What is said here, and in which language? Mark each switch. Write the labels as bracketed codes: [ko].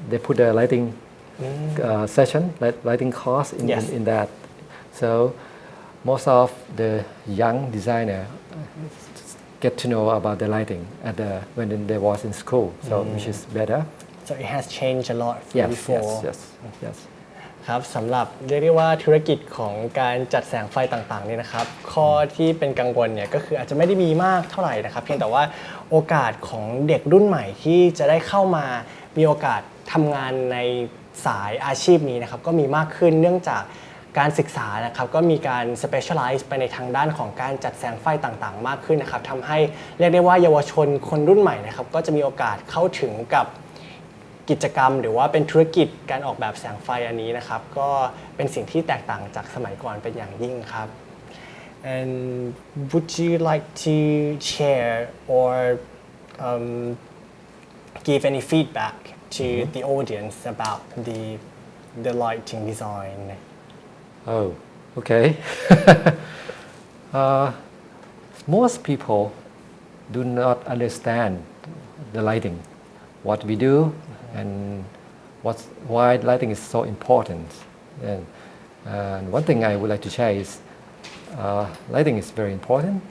[en] they put a lighting session, lighting course Yes. in that. So most of the young designer get to know about the lighting when they was in school, so which is better. So it has changed a lot from Yes, before. yes. [th] ครับสำหรับเรียกได้ว่าธุรกิจของการจัดแสงไฟต่างๆนี่นะครับข้อที่เป็นกังวลเนี่ยก็คืออาจจะไม่ได้มีมากเท่าไหร่นะครับเพียงแต่ว่าโอกาสของเด็กรุ่นใหม่ที่จะได้เข้ามามีโอกาสทำงานในสายอาชีพนี้นะครับก็มีมากขึ้นเนื่องจากการศึกษานะครับก็มีการ specialize ไปในทางด้านของการจัดแสงไฟต่างๆมากขึ้นนะครับทำให้เรียกได้ว่าเยาวชนคนรุ่นใหม่นะครับก็จะมีโอกาสเข้าถึงกับ กิจกรรมหรือว่าเป็นธุรกิจการออกแบบแสงไฟอันนี้นะครับก็เป็นสิ่งที่แตกต่างจากสมัยก่อนเป็นอย่างยิ่งครับ [en] and would you like to share or give any feedback to the audience about the lighting design Oh, okay. Most people do not understand the lighting, what we do, and why lighting is so important. And And one thing I would like to share is lighting is very important.